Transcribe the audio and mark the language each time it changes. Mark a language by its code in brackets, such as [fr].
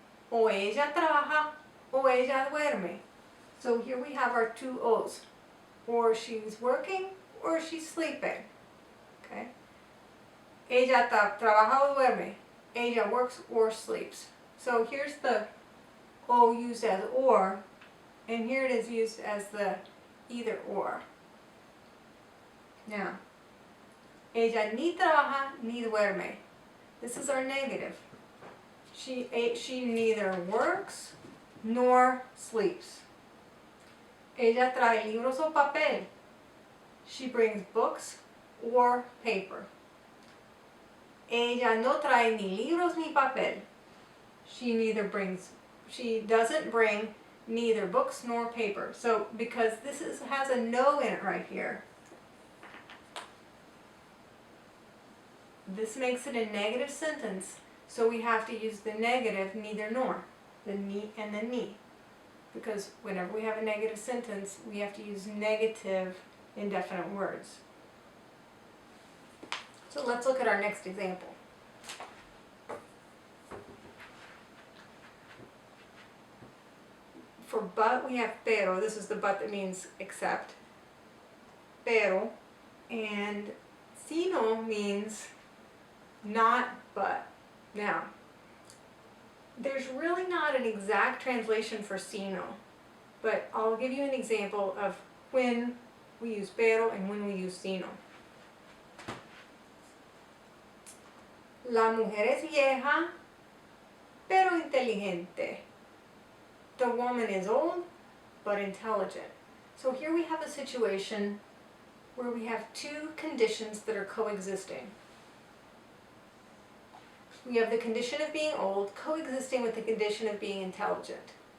[es] O ella trabaja o ella duerme. [en] So here we have our two O's. Or she's working or she's sleeping. Okay? [es] Ella trabaja o duerme. Ella [en] works or sleeps. So here's the O used as or, and here it is used as the either or. Now, [es] ella ni trabaja ni duerme. [en] This is our negative. She neither works nor sleeps. [es] Ella trae libros o papel. [en] She brings books or paper. [es] Ella no trae ni libros ni papel. [en] She doesn't bring neither books nor paper. So because this has a no in it right here, this makes it a negative sentence. So we have to use the negative neither nor, the ni and the ni. Because whenever we have a negative sentence, we have to use negative indefinite words. So let's look at our next example. For but, we have pero. This is the but that means except. Pero. And sino means not but. Now, there's really not an exact translation for sino, but I'll give you an example of when we use pero and when we use sino. [es] La mujer es vieja, pero inteligente. [en] The woman is old, but intelligent. So here we have a situation where we have two conditions that are coexisting. We have the condition of being old coexisting with the condition of being intelligent.